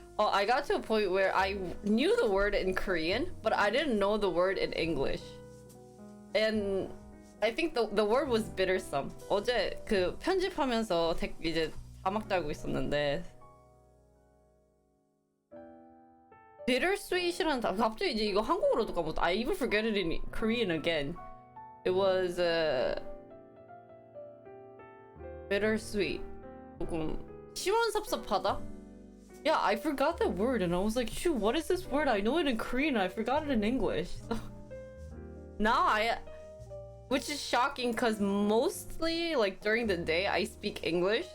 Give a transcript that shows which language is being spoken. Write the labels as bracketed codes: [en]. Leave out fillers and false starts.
[en] I got to a point where I knew the word in Korean, but I didn't know the word in English. And I think the word was bittersome. [ko] 어제 그 편집하면서 이제 자막 달고 있었는데 bittersweet이라는 갑자기 이제 이거 한국어로도 까먹었다. [en] I even forget it in Korean again. It was bittersweet. [ko] 조금 시원섭섭하다. [en] Yeah, I forgot that word and I was like, shoot, what is this word? I know it in Korean, I forgot it in English. So now which is shocking because mostly like during the day I speak English.